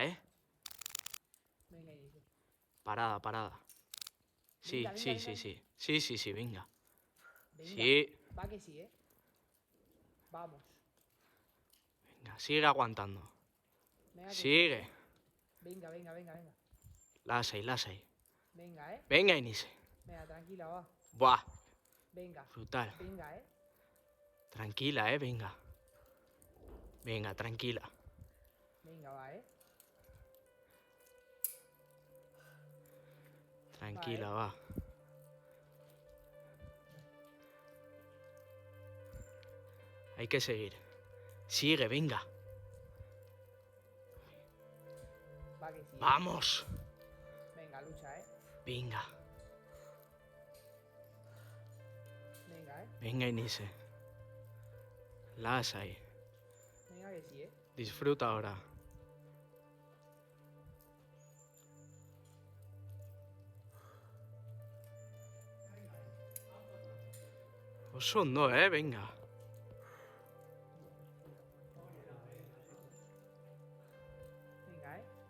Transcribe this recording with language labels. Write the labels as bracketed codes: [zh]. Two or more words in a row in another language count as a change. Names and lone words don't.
[es] Venga, inicio. Parada, parada. Sí, Venga, sí, venga, sí, venga. sí. Sí, sí, sí, venga. Venga. Sí. Va que sí, Vamos. Venga, sigue aguantando. Venga, que Sigue. sí. Venga, venga, venga, venga. [eu] Lasai, lasai. [es] Venga, Venga, Inise. Venga, tranquila, va. Buah, Venga. brutal. Venga, Tranquila, venga. Venga, tranquila. Venga, va, Tranquila, va. Hay que seguir. Sigue, venga. Va que sí. Vamos. Venga, lucha, Venga. Venga, Venga, Inise. Lasai. Venga, que sí, Disfruta ahora. [eu] Oso ondo, venga. [es] Venga,